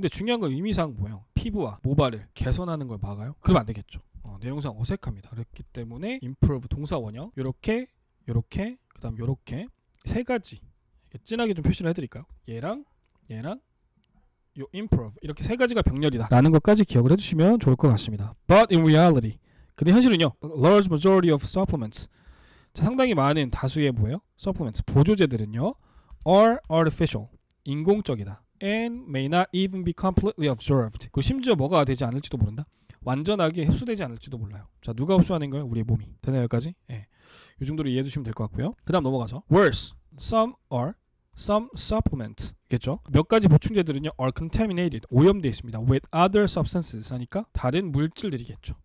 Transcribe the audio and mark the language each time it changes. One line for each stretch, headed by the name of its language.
Korean: 근데 중요한 건 의미상 뭐예요? 피부와 모발을 개선하는 걸 막아요? 그러면 안 되겠죠. 내용상 어색합니다. 그렇기 때문에 improve 동사 원형, 요렇게 그 다음 요렇게 세 가지 진하게 좀 표시를 해드릴까요? 얘랑 요 improve, 이렇게 세 가지가 병렬이다 라는 것까지 기억을 해주시면 좋을 것 같습니다.
English: But in reality,
Korean: 근데 현실은요,
English: large majority of supplements,
Korean: 상당히 많은 다수의 뭐예요? supplements, 보조제들은요,
English: are artificial,
Korean: 인공적이다.
English: And may not even be completely absorbed.
Korean: 그 심지어 뭐가 되지 않을지도 모른다. 완전하게 흡수되지 않을지도 몰라요. 자, 누가 흡수하는 거예요? 우리의 몸이. 되나요, 여기까지? 예. 이 정도로 이해해 주시면 될 것 같고요. 그 다음 넘어가서
English: worse, some supplements
Korean: 겠죠. 몇 가지 보충제들은요
English: are contaminated,
Korean: 오염되어 있습니다.
English: with other substances
Korean: 하니까 다른 물질들이겠죠.